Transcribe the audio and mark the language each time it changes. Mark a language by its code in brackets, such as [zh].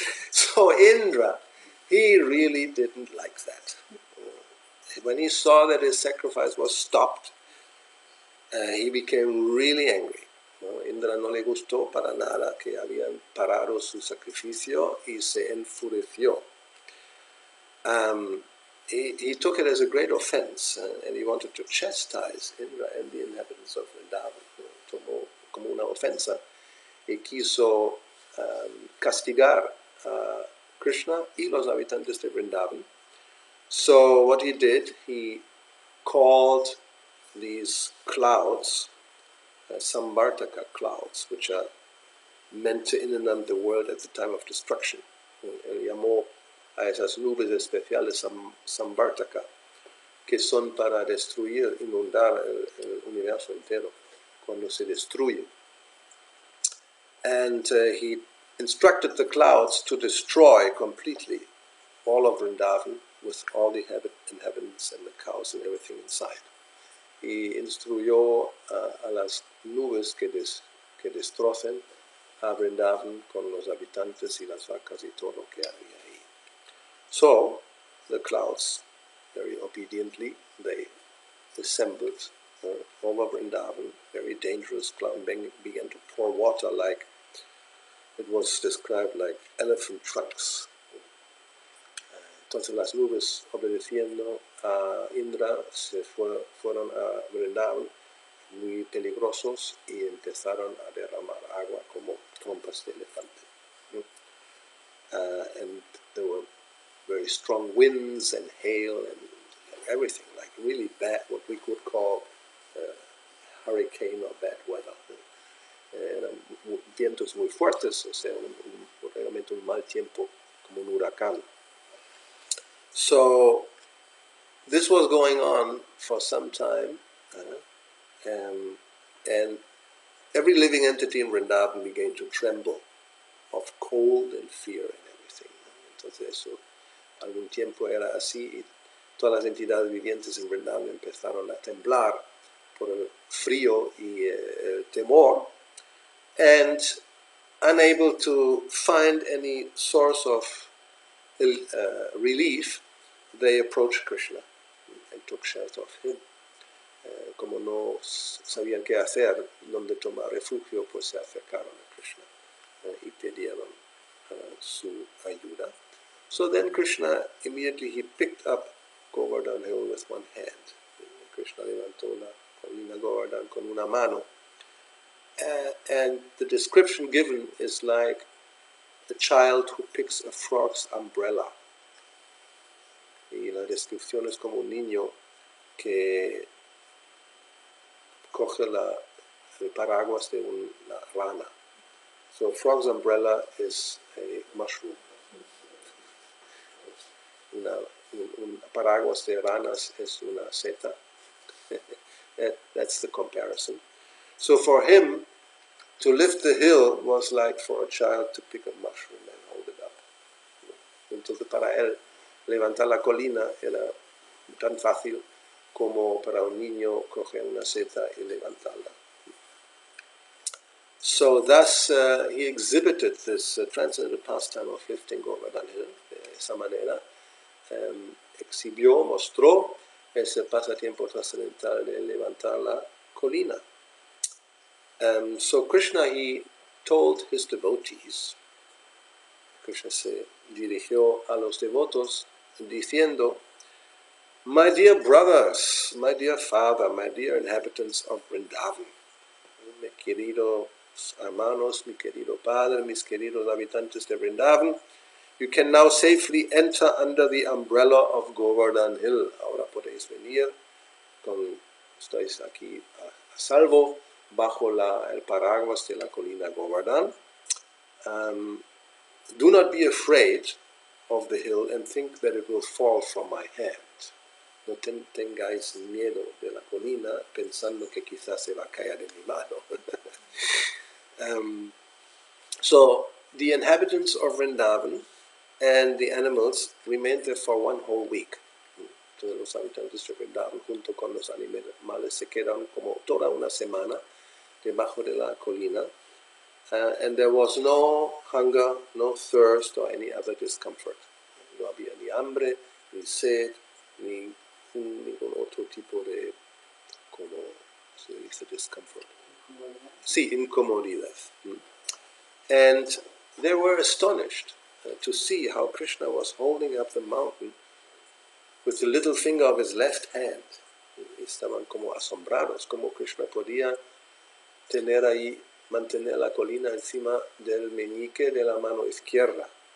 [en] So Indra, he really didn't like that. When he saw that his sacrifice was stopped, he became really angry. [es] Indra no le gustó para nada que habían parado su sacrificio y se enfureció. [en] He took it as a great offense, and he wanted to chastise Indra and the inhabitants of Vrindavan. [es] Tomó como una ofensa y quiso castigar a Krishna y los habitantes de Vrindavan. [en] So what he did, he called these clouds, Samvartaka clouds, which are meant to inundate the world at the time of destruction. [es] Él llamó a esas nubes especiales Samvartaka, que son para destruir, inundar el universo entero cuando se destruye. [en] And he instructed the clouds to destroy completely all of Vrindavan with all the inhabitants and the cows and everything inside. [es] Y instruyó a las nubes que destrocen a Vrindavan con los habitantes y las vacas y todo lo que había ahí. [en] So the clouds, very obediently, they assembled over Vrindavan. Very dangerous cloud, began to pour water like, it was described like elephant trunks. [es] Entonces las nubes, obedeciendo a Indra, se fueron a Vrindavan, muy peligrosos, y empezaron a derramar agua como trompas de elefante. [en] And there were very strong winds and hail and everything, like really bad, what we could call hurricane or bad weather. [es] Eran vientos muy fuertes, o sea, realmente un mal tiempo, como un huracán. [en] So this was going on for some time, and every living entity in Vrindavan began to tremble of cold and fear and everything. [es] Entonces eso, algún tiempo era así, y todas las entidades vivientes en Vrindavan empezaron a temblar por el frío y el temor, [en] and unable to find any source of relief, they approached Krishna and took shelter of him. [es] Como no sabían qué hacer, donde tomar refugio, pues se acercaron a Krishna y pidieron su ayuda. [en] So then Krishna, immediately he picked up Govardhana hill with one hand. [es] Krishna levantó la colina Govardhana con una mano. [en] And the description given is like a child who picks a frog's umbrella. [es] Y la descripción es como un niño que coge el paraguas de una rana. [en] So frog's umbrella is a mushroom. [es] Un paraguas de ranas es una seta. [en] That's the comparison. So for him, to lift the hill was like for a child to pick a mushroom and hold it up. [es] Entonces para él, levantar la colina era tan fácil como para un niño coger una seta y levantarla. [en] So thus he exhibited this transcendental pastime of lifting Govardhana hill. [es] De esa manera exhibió, mostró ese pasatiempo trascendental de levantar la colina. [en] So Krishna, he told his devotees [es] Krishna se dirigió a los devotos diciendo, [en] "My dear brothers, my dear father, my dear inhabitants of Vrindavan, [es] mis queridos hermanos, mi querido padre, mis queridos habitantes de Vrindavan, [en] you can now safely enter under the umbrella of Govardhana Hill. [es] Ahora podéis venir, estáis aquí a salvo bajo el paraguas de la colina Govardhana. [en] Do not be afraid of the hill and think that it will fall from my hand. [es] No tengáis miedo de la colina pensando que quizás se va a caer de mi mano." [en] So the inhabitants of Vrindavan and the animals remained there for 1 whole week. [es] Entonces los habitantes de Vrindavan junto con los animales se quedaron como toda una semana debajo de la colina. [en] And there was no hunger, no thirst, or any other discomfort. [es] No había ni hambre, ni sed, ni ningún otro tipo de, como se dice, discomfort. Sí, incomodidad. [en] And they were astonished to see how Krishna was holding up the mountain with the little finger of his left hand. [es] Estaban como asombrados, como Krishna podía tener ahí, mantener la colina encima del meñique de la mano izquierda.